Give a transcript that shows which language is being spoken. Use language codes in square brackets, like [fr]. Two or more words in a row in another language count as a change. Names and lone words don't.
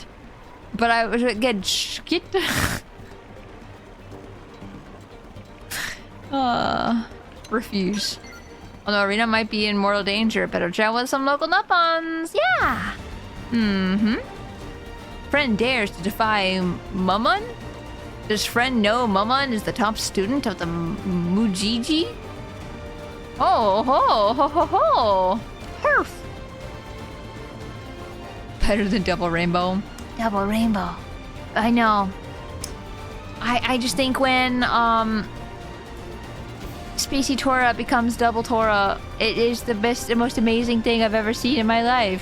[en] But I was again shit. Refuse. Although Arena might be in mortal danger, better chat with some local Nuppons. Yeah. Friend dares to defy Mumon? Does Friend know Mumon is the top student of the Mujiji? Oh ho ho ho ho! Perf! Better than Double Rainbow. Double Rainbow. I know. I just think when Spacey Tora becomes Double Tora, it is the best and most amazing thing I've ever seen in my life.